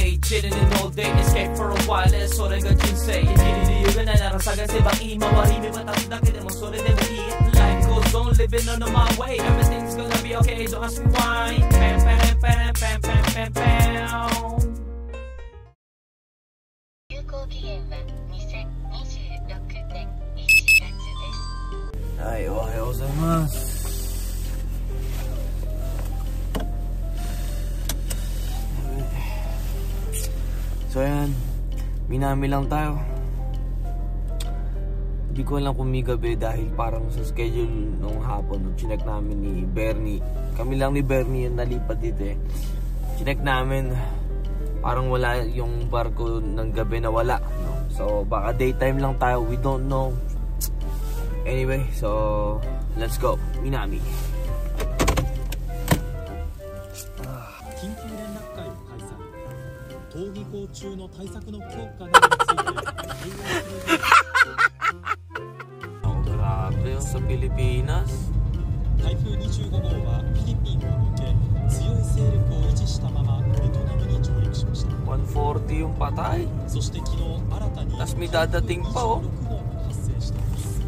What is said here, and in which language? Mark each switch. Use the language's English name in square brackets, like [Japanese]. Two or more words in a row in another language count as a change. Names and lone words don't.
[English] sitting in all day, escape for a while, [Japanese] それが人生。生きる理由がないなら探せばいい。周り見渡すだけでもそれでもいい。 [English] Life goes on, living on my way. Everything's gonna be okay, don't ask me why. Pam, pam, pam, pam, pam, pam, pam. [Japanese] 有効期限は2026年1月です。はい、おはようございます。 [Filipino] So ayan, minami lang tayo. Hindi ko alam kung may gabi dahil parang sa schedule nung hapon nung chinek namin ni Bernie. Kami lang ni Bernie yung nalipat dito eh. Chinek namin, parang wala yung barko ng gabi na wala, no? So baka daytime lang tayo, [English] we don't know. Anyway, so let's go, Minami. [Japanese] 登下校中の対策の強化などについて対応する。 [Filipino] Grabe sa Pilipinas. [Japanese] 台風25号はフィリピンを抜け強い勢力を維持したままベトナムに上陸しました。 [Filipino] 140 yung patay. [Japanese] そして昨日新たに [Filipino] Tas may dadating pa oh. [Japanese] 26号も発生しています。